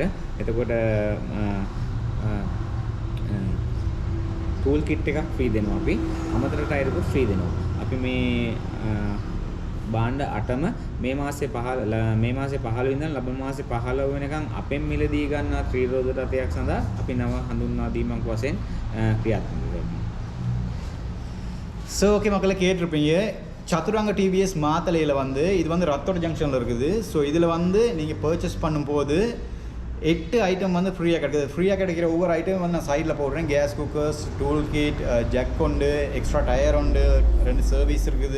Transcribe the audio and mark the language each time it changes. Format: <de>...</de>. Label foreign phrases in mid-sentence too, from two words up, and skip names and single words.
<si>එතකොට</si> <en>tool kit</en> <si>එකක් ෆ්‍රී දෙනවා අපි. අමතර ටයරකුත් ෆ්‍රී දෙනවා. අපි මේ බාණ්ඩ 8ම මේ මාසේ 15 ඉඳන් ලබන මාසේ 15 වෙනකන් අපෙන් මිලදී ගන්න ත්‍රිරෝද රථයක් සඳහා අපි නව හඳුන්වා දීමක් වශයෙන් ක්‍රියාත්මක වෙනවා.</si> <ta>ஸோ ஓகே மக்களை கேட்டிருப்பீங்க. சதுரங்க டிவிஎஸ் மாத்தலையில் வந்து இது வந்து ரத்தோட ஜங்ஷனில் இருக்குது. ஸோ இதில் வந்து நீங்கள் பர்ச்சேஸ் பண்ணும்போது 8 ஐட்டம் வந்து ஃப்ரீயாக கிடைக்குது. ஃப்ரீயாக கிடைக்கிற ஒவ்வொரு ஐட்டமும் வந்து நான் சைடில் போடுறேன்.</ta> <en>gas cookers, tool kit,</en> <ta>ஜக் உண்டு,</ta> <en>extra tyre</en> <ta>உண்டு, 2 சர்வீஸ் இருக்குது.</ta>